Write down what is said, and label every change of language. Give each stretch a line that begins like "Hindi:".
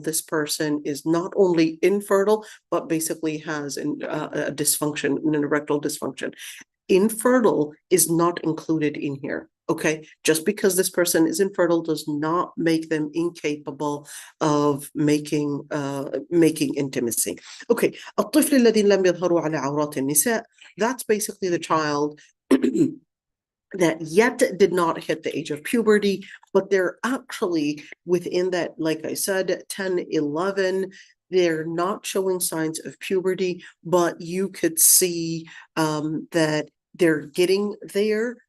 English: This person is not only infertile, but basically has a dysfunction, an erectile dysfunction. Infertile is not included in here. Okay, just because this person is infertile does not make them incapable of making intimacy. Okay,
Arabic: الطفل الذين لم يظهروا على عورات النساء.
English: That's basically the child that yet did not hit the age of puberty, but they're actually within that, like I said, 10, 11. They're not showing signs of puberty, but you could see that they're getting there.